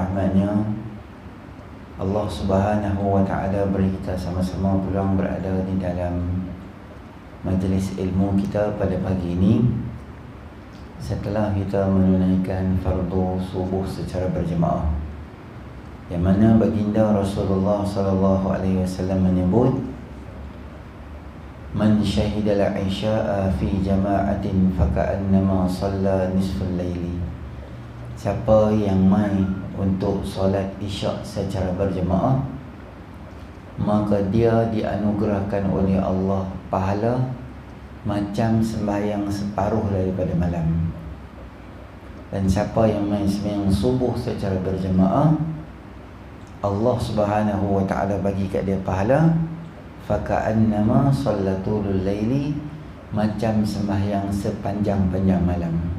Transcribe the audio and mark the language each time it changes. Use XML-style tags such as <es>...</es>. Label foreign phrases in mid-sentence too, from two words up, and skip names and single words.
<ms>rahmatnya Allah</ms> <ar>سبحانه وتعالى</ar> <ms>beri kita sama-sama pulang berada di dalam majlis ilmu kita pada pagi ini setelah kita menunaikan fardu subuh secara berjemaah, yang mana baginda Rasulullah</ms> <ar>صلى الله عليه وسلم</ar> <ms>menyebut,</ms> <ar>من شهد العشاء في جماعة فكأنما صلى نصف الليل.</ar> <ms>Siapa yang mai untuk solat isyak secara berjemaah, maka dia dianugerahkan oleh Allah pahala macam sembahyang separuh daripada malam. Dan siapa yang mai sembahyang subuh secara berjemaah, Allah</ms> <ar>سبحانه وتعالى</ar> <ms>bagi kat dia pahala</ms> <ar>فكأنما صلاة الليل,</ar> <ms>macam sembahyang sepanjang-panjang malam.</ms>